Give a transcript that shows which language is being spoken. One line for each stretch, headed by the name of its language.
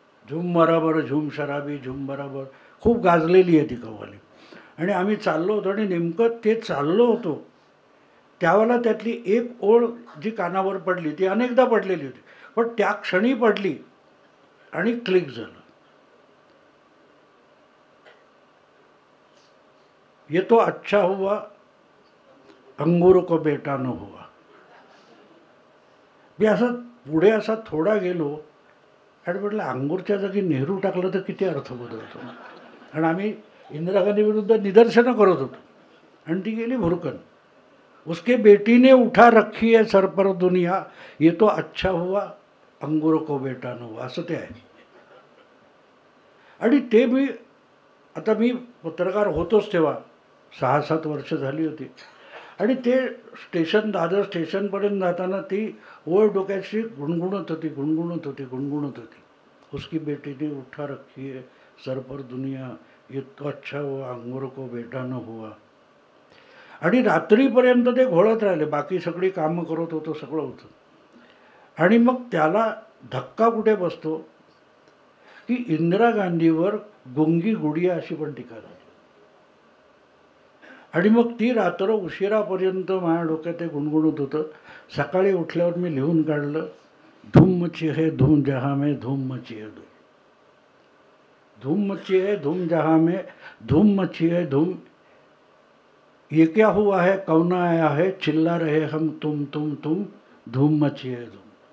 Marathi: झुम बराबर झुम शराबी झुम बराबर, खूप गाजलेली आहे ती कव्वाली. आणि आम्ही चाललो होतो आणि नेमकं ते चाललो होतो त्यावेळेला त्यातली एक ओळ जी कानावर पडली, ती अनेकदा पडलेली होती, पण त्या क्षणी पडली आणि क्लिक झालं.
Hindi: ये तो अच्छा हुआ अंगूर को बेटा न हुआ.
Marathi: मी असं पुढे असा थोडा गेलो आणि म्हटलं अंगूरच्या जागी नेहरू टाकलं तर किती अर्थ बदलतो. आणि आम्ही इंदिरा गांधी विरुद्ध निदर्शनं करत होतो आणि ती गेली भुरकन.
Hindi: उसके बेटी ने उठा रखी है सर पर दुनिया, ये तो अच्छा हुआ अंगूर को बेटा न हुआ,
Marathi: असं ते आहे. आणि ते आता मी पत्रकार होतोच तेव्हा 6-7 वर्ष झाली होती. आणि ते दादर स्टेशनपर्यंत जाताना ती ओळ डोक्याशी गुणगुणत होती.
Hindi: उसकी बेटी ने उठा रखी है सर पर दुनिया, ये तो अच्छा हुआ अंगूर को बेटा न हुआ.
Marathi: आणि रात्रीपर्यंत ते घोळत राहिले, बाकी सगळी कामं करत होतं, सगळं होतं. आणि मग त्याला धक्का कुठे बसतो की इंदिरा गांधीवर गुंगी गुडिया अशी पण टीका झाली. आणि मग ती रात्र उशिरापर्यंत माझ्या डोक्यात ते गुणगुणत होतं. सकाळी उठल्यावर मी लिहून काढलं,
Hindi: धूम मची है धूम जहाँ में, धूम मची है धूम, धूम मची है धूम जहाँ में, धूम मची है धूम, ये क्या हुआ है कौन आया है, चिल्ला रहे हम तुम, धूम मची है धूम.